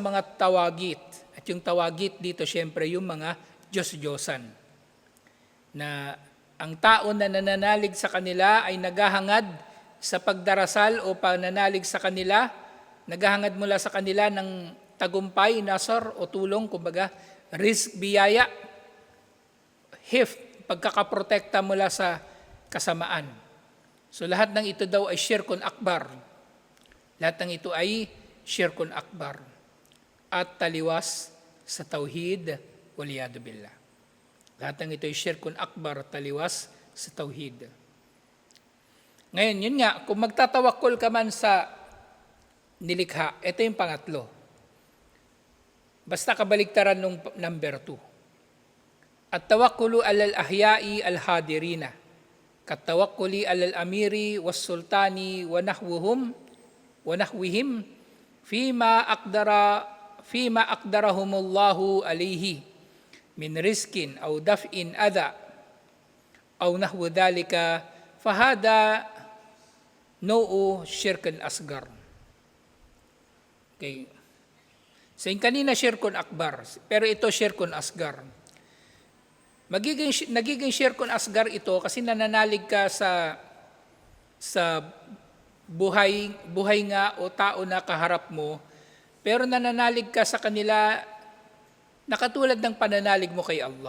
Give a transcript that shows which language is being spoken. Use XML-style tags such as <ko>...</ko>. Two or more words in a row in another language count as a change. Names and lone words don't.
<tl>mga tawagit, at yung tawagit dito, syempre, yung mga Diyos-Diyosan, na ang tao na nananalig sa kanila ay naghahangad sa pagdarasal o pananalig sa kanila, naghahangad mula sa kanila ng tagumpay, nasar o tulong, kumbaga, risk, biyaya, hif, pagkakaprotekta mula sa kasamaan. So lahat ng ito daw ay</tl> <ar>شرك أكبر.</ar> <tl>Lahat ng ito ay</tl> <ar>شرك أكبر.</ar> <tl>At taliwas sa tauhid,</tl> <ar>والعياذ بالله.</ar> <tl>Lahat ng ito ay</tl> <ar>شرك أكبر</ar> <tl>at taliwas sa tauhid. Ngayon, yun nga, kung magtatawakkol ka man sa nilikha, ito yung pangatlo. Basta kabaligtaran nung number 2.</tl> <ar>At توكل على الأحياء الحاضرين كالتوكل على الأمير والسلطان ونحوهم فيما أقدرهم الله عليه من رزق أو دفع أذى أو نحو ذلك فهذا نوع شرك أصغر.</ar> <tl>Okay. So yung kanina</tl> <ar>شرك أكبر,</ar> <tl>pero ito</tl> <ar>شرك أصغر.</ar> <tl>Nagiging</tl> <ar>شرك أصغر</ar> <tl>ito kasi nananalig ka sa buhay nga o tao na kaharap mo, pero nananalig ka sa kanila na katulad ng pananalig mo kay Allah.</tl>